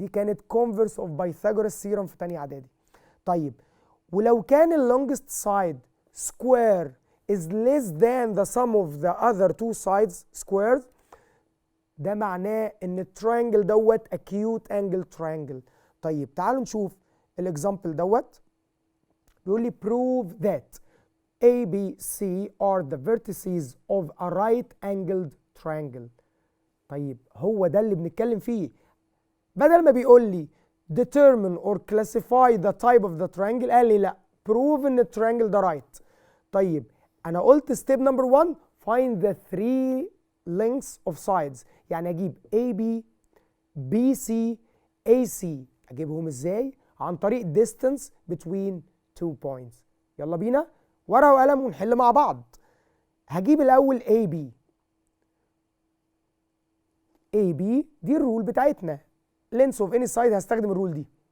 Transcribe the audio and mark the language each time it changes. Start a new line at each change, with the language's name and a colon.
Arabic: دي كانت converse of Pythagoras Theorem في تانية اعدادي.
English: طيب ولو كان ال longest side square is less than the sum of the other two sides squares،
Arabic: ده معناه ان الترينجل دوت
English: acute angle triangle.
Arabic: طيب تعالوا نشوف الاكزامبل دوت. بيقول لي
English: prove that A, B, C are the vertices of a right angled triangle.
Arabic: طيب هو ده اللي بنتكلم فيه. بدل ما بيقول لي
English: determine or classify the type of the triangle،
Arabic: قال لي لا prove ان الترينجل ده right. طيب انا قلت
English: step number 1 find the three lengths of sides،
Arabic: يعني اجيب
English: AB BC AC.
Arabic: اجيبهم ازاي؟ عن طريق distance between two points. يلا بينا ورقة وقلم ونحل مع بعض. هجيب الاول AB. AB دي الرول بتاعتنا، length of any side هستخدم الرول دي.